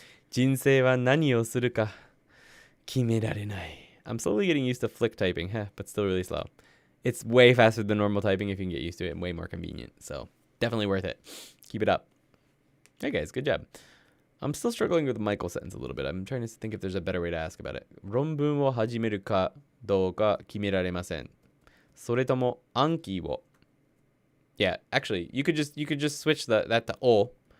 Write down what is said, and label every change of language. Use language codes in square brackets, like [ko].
[ja] 人生は何をするか決められない。 [en] I'm slowly getting used to flick typing, but still really slow. It's way faster than normal typing if you can get used to it and way more convenient. So definitely worth it. Keep it up. Hey guys, good job. I'm still struggling with the Michael sentence a little bit. I'm trying to think if there's a better way to ask about it. [ja] 論文を始めるかどうか決められません。それとも暗記を。 [en] Yeah, actually, you could just switch that to o.